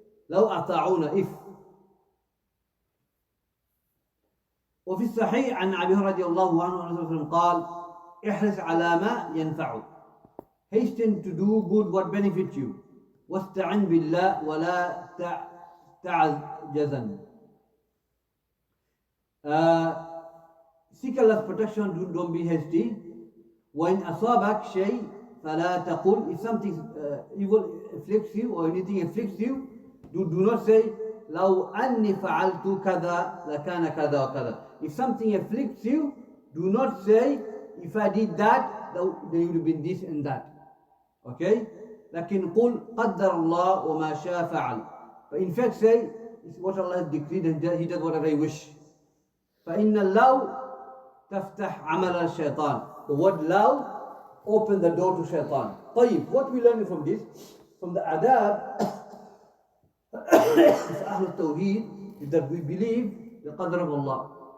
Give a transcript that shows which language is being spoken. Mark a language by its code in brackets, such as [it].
[ar] لو أطاعونا, [en] if. [ar] وفي الصحيح عن أبي هريرة رضي الله عنه قال احرص على ما ينفعك. [en] Hasten to do good what benefits you. [ar] واستعن بالله ولا تعجزن. [en] Seek Allah's protection, don't be hasty. [ar] وإن أصابك شيء فلا تقل, [en] if something evil afflicts you or anything afflicts you, do not say [ar] لو أني فعلت كذا لكان كذا وكذا. [en] If something afflicts you, do not say, if I did that, then it would have been this and that. Okay? [ar] لكن قل قدر الله وما شاء فعل. [en] But in fact say, it's what Allah has decreed and He does whatever He wish. [ar] فإن اللو تفتح عمل الشيطان. [en] the word law opened the door to shaitan. [ar] طيب, [en] what we learn from this? From the adab of at-Tawheed is that we believe the qadr of Allah.